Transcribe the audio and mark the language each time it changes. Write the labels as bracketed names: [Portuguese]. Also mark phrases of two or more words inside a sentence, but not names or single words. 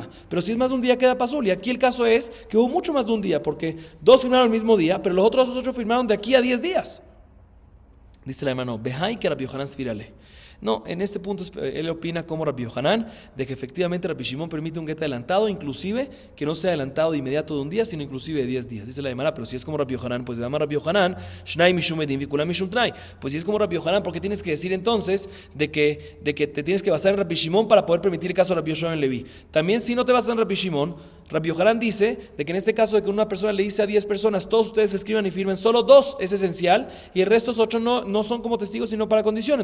[Spanish] Pero si es más de un día queda pasul, y aquí el caso es que hubo mucho más de un día, porque 2 firmaron el mismo día, pero los otros 8 firmaron de aquí a 10 días. Dice la hermano: [Aramaic] בהא כרבי יוחנן סבירא ליה. [Spanish] No, en este punto él opina como Rabbi Yohanan, de que efectivamente Rabbi Shimon permite un get adelantado, inclusive que no sea adelantado de inmediato de un día, sino inclusive de 10 días. Dice la Gemara: pero si es como Rabbi Yohanan, pues se llama Rabbi Yohanan, [Hebrew] שניים משום עדים וכולם משום תנאי. [Spanish] Pues si es como Rabbi Yohanan, ¿por qué tienes que decir entonces de que te tienes que basar en Rabbi Shimon para poder permitir el caso de Rabbi Yoshua ben Levi? También, si no te basas en Rabbi Shimon, Rabbi Yohanan dice de que en este caso de que una persona le dice a 10 personas, todos ustedes escriban y firmen, solo 2 es esencial y el resto 8 no son como testigos sino para condición.